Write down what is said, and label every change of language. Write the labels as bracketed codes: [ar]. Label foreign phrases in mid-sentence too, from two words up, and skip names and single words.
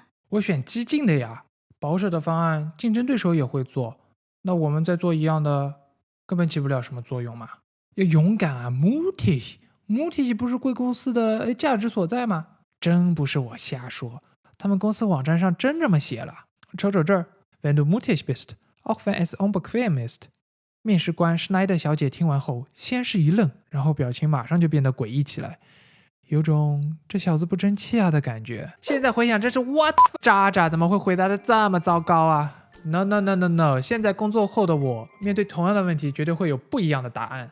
[zh] 我选激进的呀，保守的方案竞争对手也会做，那我们再做一样的，根本起不了什么作用嘛。要勇敢啊 ，mutig 不是贵公司的价值所在吗？真不是我瞎说，他们公司网站上真这么写了。瞅瞅这儿 [de] ，Wenn du mutig bist, auch wenn es unbequem ist。 [zh] 面试官 Schneider 小姐听完后，先是一愣，然后表情马上就变得诡异起来，有种这小子不争气啊的感觉。现在回想，这是 what 渣渣怎么会回答的这么糟糕啊？No， 现在工作后的我，面对同样的问题，绝对会有不一样的答案。